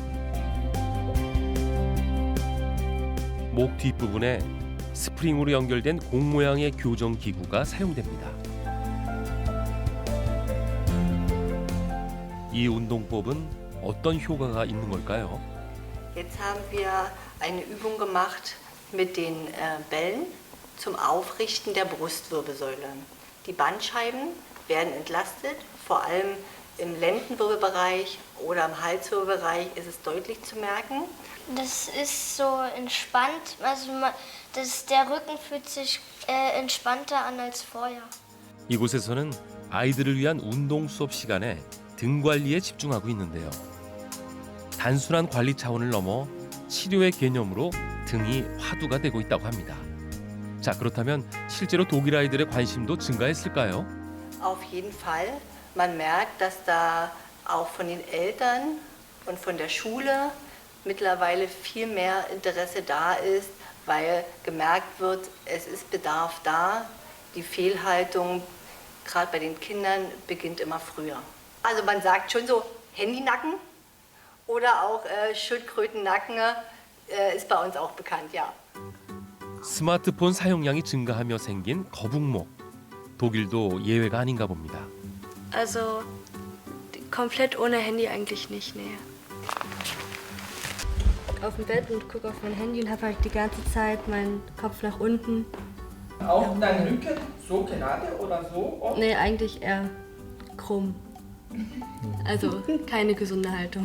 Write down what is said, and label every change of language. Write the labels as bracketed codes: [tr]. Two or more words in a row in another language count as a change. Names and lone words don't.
[ko] 목 뒷부분에 스프링으로 연결된 공 모양의 교정 기구가 사용됩니다. 이 운동법은 어떤 효과가 있는 걸까요? [de] Jetzt haben wir eine Übung gemacht mit den Bällen zum Aufrichten der Brustwirbelsäule. Die Bandscheiben werden entlastet, vor allem im Lendenwirbelbereich oder im Halswirbelbereich ist es deutlich zu merken. Das ist so entspannt, also der Rücken fühlt sich entspannter an als vorher. [ko] 이곳에서는 아이들을 위한 운동 수업 시간에 등 관리에 집중하고 있는데요. 단순한 관리 차원을 넘어 치료의 개념으로 등이 화두가 되고 있다고 합니다. 자, 그렇다면 실제로 독일 아이들의 관심도 증가했을까요? [de] Auf jeden Fall. Man merkt, dass da auch von den Eltern und von der Schule mittlerweile viel mehr Interesse da ist, weil gemerkt wird, es ist Bedarf da. Die Fehlhaltung, gerade bei den Kindern, beginnt immer früher. Also man sagt schon so Handynacken oder auch Schildkrötennacken ist bei uns auch bekannt, ja. [ko] 스마트폰 사용량이 증가하며 생긴 거북목. 독일도 예외가 아닌가 봅니다. [de] Also komplett ohne Handy eigentlich nicht, nee. Auf dem Bett und gucke auf mein Handy und habe halt die ganze Zeit meinen Kopf nach unten. Auch dein Rücken so gerade oder so? Nee, eigentlich eher krumm. Also keine gesunde Haltung.